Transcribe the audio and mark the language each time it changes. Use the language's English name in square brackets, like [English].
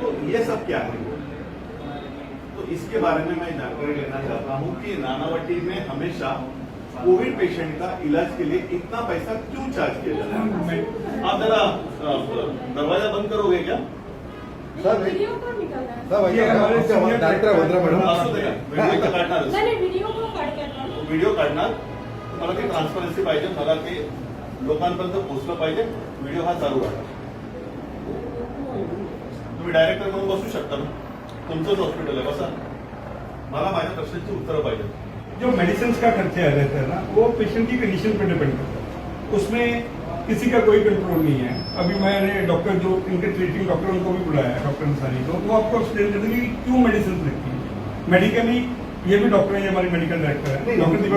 [Hindi] तो ये सब क्या है, तो इसके बारे में मैं जानकारी लेना चाहता हूँ कि नानावटी में हमेशा कोविड पेशेंट का इलाज के लिए इतना पैसा क्यों चार्ज किया जाता है। आप जरा दरवाजा बंद करोगे क्या? सर वीडियो कौन निकाल रहा है? सब ये हमारे सीनियर डॉक्टर है भद्रा मॅडम. [Marathi] व्हिडिओ तर काढणार, नाही व्हिडिओ को काढ करता व्हिडिओ काढणार. मला ती ट्रान्सपरन्सी पाहिजे, मला ते लोकांपर्यंत पोहोचलं पाहिजे. व्हिडिओ हा चालू राहणार. तुम्ही डायरेक्टर म्हणून बसू शकता ना, तुमचंच हॉस्पिटल आहे, बसा. मला माझ्या प्रश्नांची उत्तरं पाहिजे. [Hindi] जो मेडिसिन का खर्चा रहता है ना वो पेशेंट की कंडीशन पर डिपेंड करता है, उसमें किसी का कोई कंट्रोल नहीं है। अभी मैंने डॉक्टर जो इनके ट्रीटिंग डॉक्टर उनको भी बुलाया है, डॉक्टर अंसारी को, वो आपको एक्सप्लेन कर देंगे कि क्यों मेडिसिन रखती है। मेडिकली ये भी डॉक्टर है, हमारे मेडिकल डायरेक्टर है डॉक्टर।